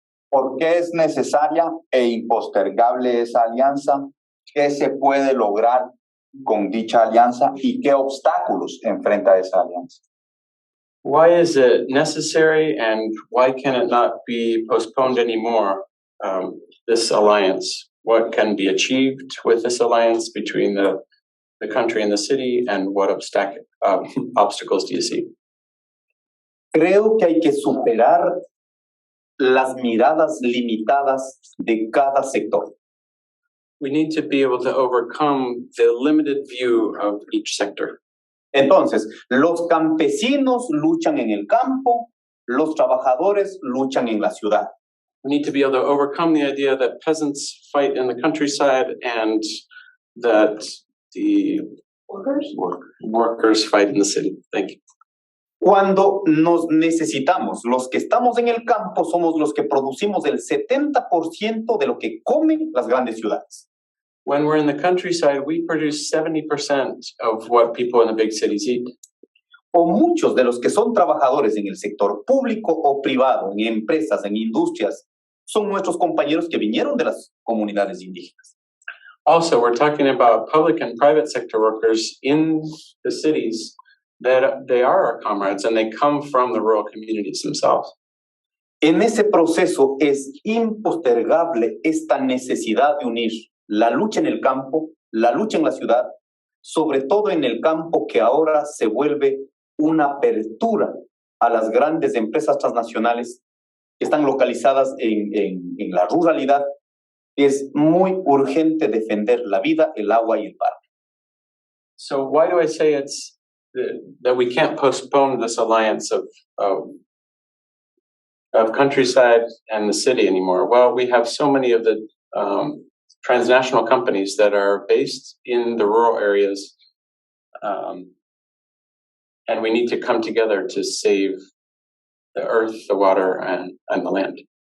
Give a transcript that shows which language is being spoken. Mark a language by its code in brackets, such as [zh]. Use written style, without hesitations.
[es] ¿Por qué es necesaria e impostergable esa alianza? ¿Qué se puede lograr con dicha alianza y qué obstáculos enfrenta esa alianza? [en] Why is it necessary, and why can it not be postponed anymore, this alliance? What can be achieved with this alliance between the country and the city, and what obstacles do you see? [es] Creo que hay que superar las miradas limitadas de cada sector. [en] we need to be able to overcome the limited view of each sector. [es] Entonces, los campesinos luchan en el campo, los trabajadores luchan en la ciudad. [en] We need to be able to overcome the idea that peasants fight in the countryside and that the workers fight in the city. Thank you. [es] Cuando nos necesitamos, los que estamos en el campo somos los que producimos el 70% de lo que comen las grandes ciudades. [en] When we're in the countryside, we produce 70% of what people in the big cities eat. [es] O muchos de los que son trabajadores en el sector público o privado, en empresas, en industrias, son nuestros compañeros que vinieron de las comunidades indígenas. [en] Also, we're talking about public and private sector workers in the cities that they are our comrades and they come from the rural communities themselves. [es] En ese proceso es impostergable esta necesidad de unir la lucha en el campo, la lucha en la ciudad, sobre todo en el campo que ahora se vuelve una apertura a las grandes empresas transnacionales que están localizadas en la ruralidad. Es muy urgente defender la vida, el agua y el parque. [en] So why do I say it's that we can't postpone this alliance of countryside and the city anymore? Well, we have so many of the transnational companies that are based in the rural areas, and we need to come together to save the earth, the water, and the land.